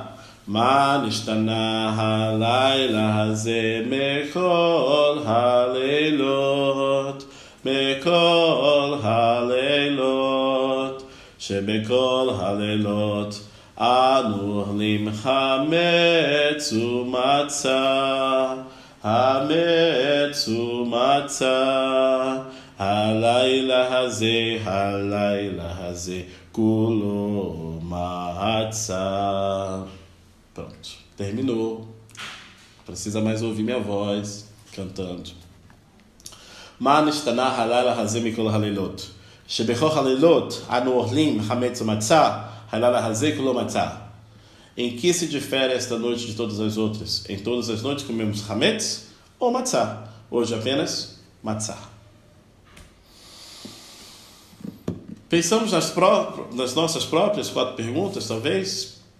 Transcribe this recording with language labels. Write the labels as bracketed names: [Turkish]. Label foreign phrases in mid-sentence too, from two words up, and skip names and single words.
[Hebrew] מה נשתנה הלילה הזה מכל הלילות, מכל הלילות, שבכל הלילות אנו אוכלים חמץ ומצה. חמץ ומצה, הלילה הזה, כולו מצה. [Portuguese] Pronto, terminou. Precisa mais ouvir minha voz cantando. [Hebrew] מה נשתנה הלילה הזה מכל הלילות? שבכל הלילות אנו אוכלים חמץ ומצה, הלילה הזה כולו מצה. [Portuguese] Em que se difere esta noite de todas as outras? Em todas as noites comemos hametz ou matzah. Hoje apenas matzah. Pensamos nas nossas próprias 4 perguntas, talvez.